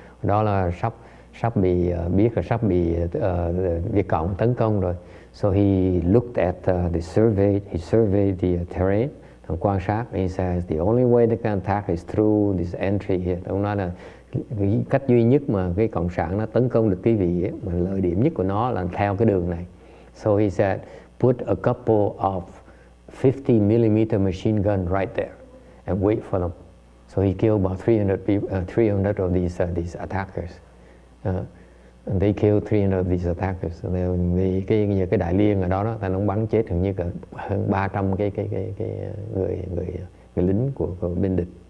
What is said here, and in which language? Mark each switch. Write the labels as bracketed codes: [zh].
[vi] Đó là sắp bị Việt Cộng tấn công rồi. [en] So he looked at he surveyed the terrain, quan sát. He says the only way they can attack is through this entry here. [vi] Ông nói là cái cách duy nhất mà cái cộng sản nó tấn công được quý vị ấy, mà lợi điểm nhất của nó là theo cái đường này. [en] So he said put a couple of 50mm machine gun right there and wait for them. So he killed about 300 of these attackers. And they killed 300 of these attackers. [vi] Vì cái đại liên ở đó ta nó bắn chết hình như hơn 300 cái người lính của bên địch.